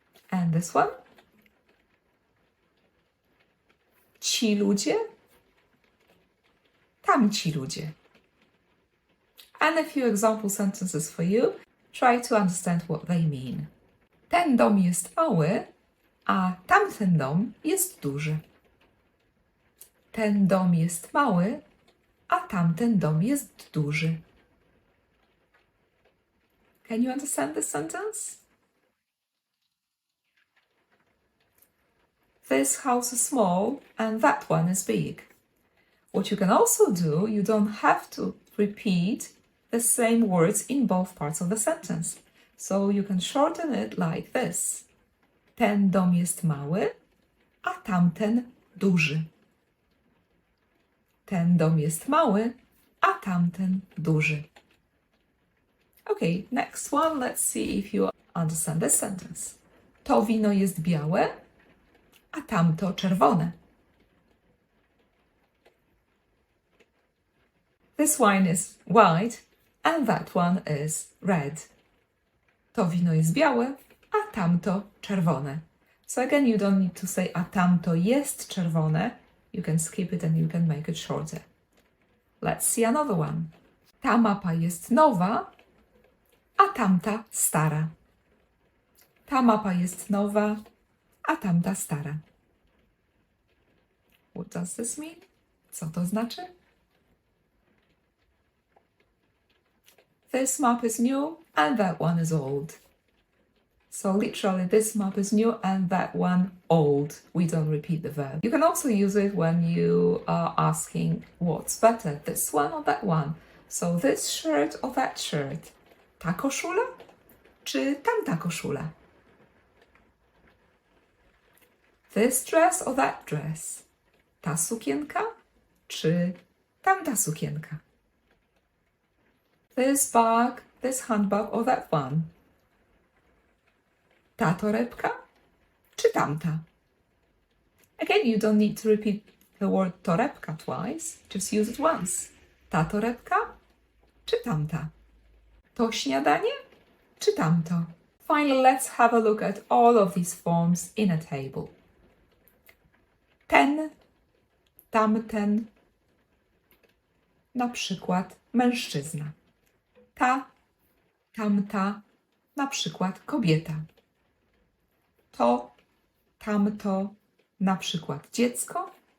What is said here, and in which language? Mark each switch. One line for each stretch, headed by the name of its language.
English: And this one?
Polish: Ci ludzie, tamci ludzie.
English: And a few example sentences for you. Try to understand what they mean.
Polish: Ten dom jest mały, a tamten dom jest duży. Ten dom jest mały, a tamten dom jest duży.
English: Can you understand this sentence? This house is small and that one is big. What you can also do, you don't have to repeat the same words in both parts of the sentence. So you can shorten it like this.
Polish: Ten dom jest mały, a tamten duży. Ten dom jest mały, a tamten duży.
English: Okay, next one. Let's see if you understand this sentence.
Polish: To wino jest białe, a tamto czerwone.
English: This wine is white and that one is red.
Polish: To wino jest białe, a tamto czerwone.
English: So again, you don't need to say
Polish: a tamto jest czerwone.
English: You can skip it and you can make it shorter. Let's see another one.
Polish: Ta mapa jest nowa, a tamta stara. Ta mapa jest nowa, a tamta stara.
English: What does this mean?
Polish: Co to znaczy?
English: This map is new and that one is old. So literally this map is new and that one old. We don't repeat the verb. You can also use it when you are asking what's better, this one or that one. So this shirt or that shirt.
Polish: Ta koszula czy tamta koszula?
English: This dress or that dress.
Polish: Ta sukienka czy tamta sukienka?
English: This bag, this handbag or that one.
Polish: Ta torebka czy tamta?
English: Again, you don't need to repeat the word torebka twice. Just use it once.
Polish: Ta torebka czy tamta? To śniadanie czy tamto?
English: Finally, let's have a look at all of these forms in a table.
Polish: Ten, tamten, na przykład mężczyzna. Ta, tamta, na przykład kobieta. To, tamto, na przykład dziecko.